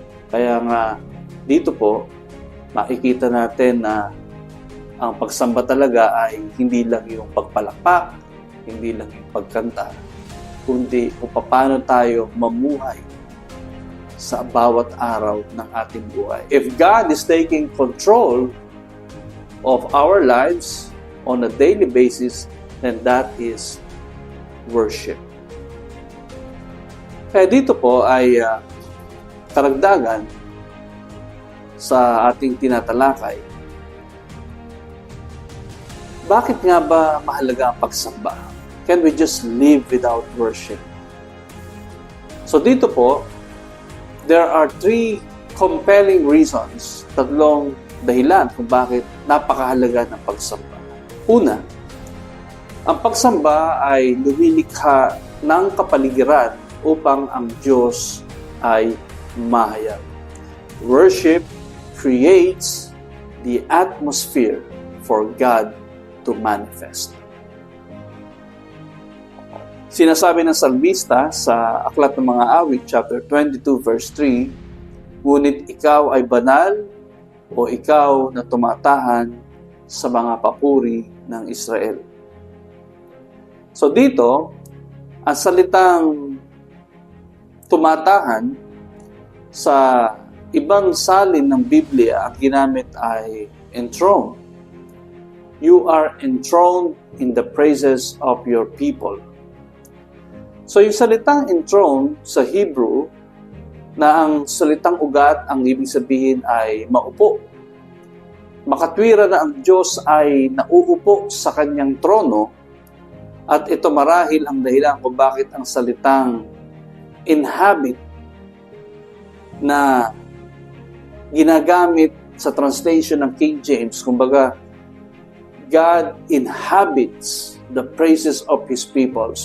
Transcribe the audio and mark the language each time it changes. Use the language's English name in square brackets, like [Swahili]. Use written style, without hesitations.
[Filipino] Kaya nga dito po, makikita natin na ang pagsamba talaga ay hindi lang yung pagpalakpak, hindi lang yung pagkanta, kundi kung paano tayo mamuhay sa bawat araw ng ating buhay. [English] If God is taking control of our lives on a daily basis, then that is worship. [Filipino] Kaya dito po ay karagdagan sa ating tinatalakay. Bakit nga ba mahalaga ang pagsamba? [English] Can we just live without worship? [Filipino] So dito po, [English] there are 3 compelling reasons, [Filipino] 3 dahilan kung bakit napakahalaga ng pagsamba. Una, ang pagsamba ay lumilikha ng kapaligiran upang ang Diyos ay mahayag. [English] Worship creates the atmosphere for God to manifest. [Filipino] Sinasabi ng salmista sa Aklat ng Mga Awit, chapter 22, verse 3, "Ngunit ikaw ay banal o ikaw na tumatahan sa mga papuri ng Israel." So dito, ang salitang tumatahan sa ibang salin ng Biblia, ang ginamit ay enthroned. [English] You are enthroned in the praises of your people. [Filipino] So yung salitang enthroned sa Hebrew, na ang salitang ugat, ang ibig sabihin ay maupo. Makatwira na ang Diyos ay nauupo sa kanyang trono, at ito marahil ang dahilan kung bakit ang salitang inhabit na ginagamit sa translation ng King James, kumbaga, [English] God inhabits the praises of His people.